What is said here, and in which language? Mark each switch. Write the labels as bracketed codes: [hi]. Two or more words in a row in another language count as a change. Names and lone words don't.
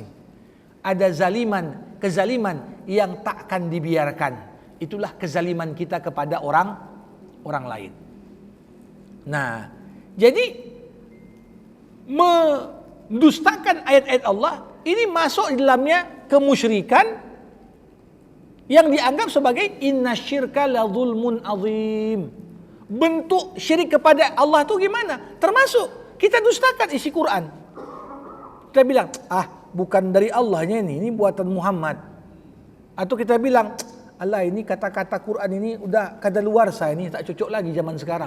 [id] Ada kezaliman yang takkan dibiarkan, itulah kezaliman kita kepada orang lain. Nah, jadi mendustakan ayat-ayat Allah ini masuk di dalamnya kemusyrikan yang dianggap sebagai [ar] إن الشرك لظلم عظيم. [id] Bentuk syirik kepada Allah itu gimana? Termasuk kita dustakan isi Quran. Kita bilang, bukan dari Allahnya ini buatan Muhammad. Atau kita bilang, Allah ini kata-kata Quran ini udah kadaluarsa, ini tak cocok lagi zaman sekarang.